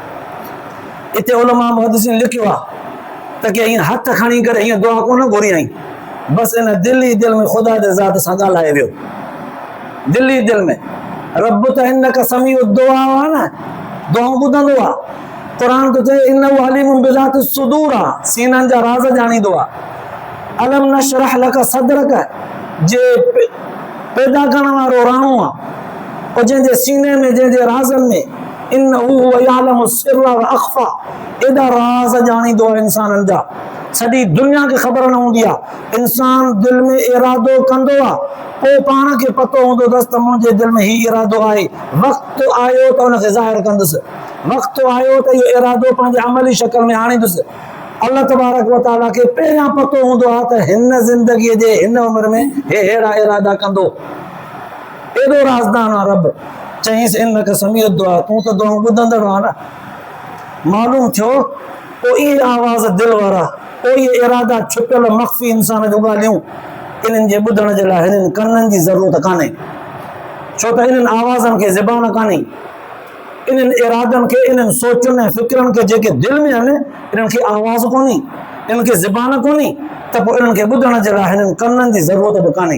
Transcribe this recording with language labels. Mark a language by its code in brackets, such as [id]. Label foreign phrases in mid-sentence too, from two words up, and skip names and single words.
[sd] इते उलमा मुहद्दिसीन लिखियो आहे त के ईअं हथ खणी करे ईअं दुआ कोन घुरियईं, बसि इन दिलि ई दिलि में ख़ुदा जे ज़ात सां ॻाल्हाए वियो, दिलि ई दिलि में। रब त [ar] إنك سميع الدعاء [sd] आहे न, दुआऊं ॿुधंदो आहे। क़ुरान तो चए [ar] إنه عليم بذات الصدور [sd] आहे, सीननि जा राज़ ॼाणींदो आहे। [ar] ألم نشرح لك صدرك, [sd] जे पैदा करण वारो राणो आहे, और जंहिंजे सीने में जंहिंजे राज़नि में [ar] إنه هو يعلم السر وأخفى, [sd] एॾा राज़ ॼाणींदो आहे इंसाननि जा, सॼी दुनिया खे ख़बर न हूंदी आहे। इंसान दिलि में इरादो कंदो आहे, पोइ पाण खे पतो हूंदो अथसि त मुंहिंजे दिलि में हीउ इरादो आहे, वक़्तु आयो त हुनखे ज़ाहिर कंदुसि, वक़्तु आयो त इहो इरादो पंहिंजे अमली शक्ल में आणींदुसि। अल्लाह तबारक व तआला खे पहिरियां पतो हूंदो आहे त हिन ज़िंदगीअ जे हिन उमिरि में हे अहिड़ा इरादा कंदो, एॾो राज़दान आहे रब। चयईंसि [ar] إنك سميع الدعاء, [sd] तूं त दुआऊं ॿुधंदड़ आहे न। मालूम थियो पोइ इहे आवाज़ दिलि वारा, पोइ इहे इरादा छुपियल मख़फ़ी इंसान जूं ॻाल्हियूं, इन्हनि जे ॿुधण जे लाइ हिननि कननि जी ज़रूरत कान्हे, छो त इन्हनि आवाज़नि खे ज़बान कान्हे, इन्हनि इरादनि खे, इन्हनि सोचुनि ऐं फ़िक्रनि खे जेके दिलि में आहिनि, इन्हनि खे आवाज़ कोन्हे, इन्हनि खे ज़बान कोन्हे, त पोइ इन्हनि खे ॿुधण जे लाइ हिननि कननि जी ज़रूरत बि कान्हे।